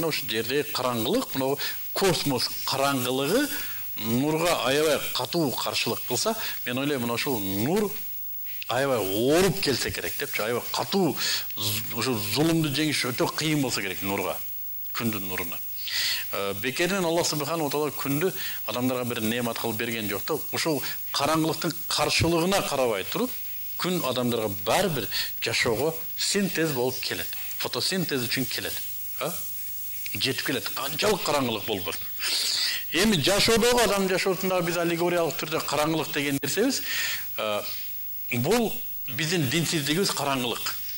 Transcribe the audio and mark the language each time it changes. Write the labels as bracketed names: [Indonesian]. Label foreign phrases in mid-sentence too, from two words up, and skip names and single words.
[Kyrgyz] Ошо жердеги караңгылык, мына космос караңгылыгы нурга аябай катуу каршылык кылса, мен ойлойм, мына ошол нур аябай ооруп келсе керек депчи, аябай катуу ошо зулумду жеңиш өтө кыйын болсо керек нурга, күндүн нуруна. Бекеринен [Arabic] الله سبحانه وتعالى [Kyrgyz] күндү адамдарга бир неамат кылып берген жок да, ошол караңгылыктын каршылыгына карабай туруп, күн адамдарга баары бир жашоого синтез болуп келет. Фотосинтез үчүн келет. Жетип келет. Канчалык караңгылык болбор. Эми жашоодогу адам жашоосунда биз аллегориялык түрдө караңгылык деген нерсебиз, бул биздин динсиздигибиз караңгылык.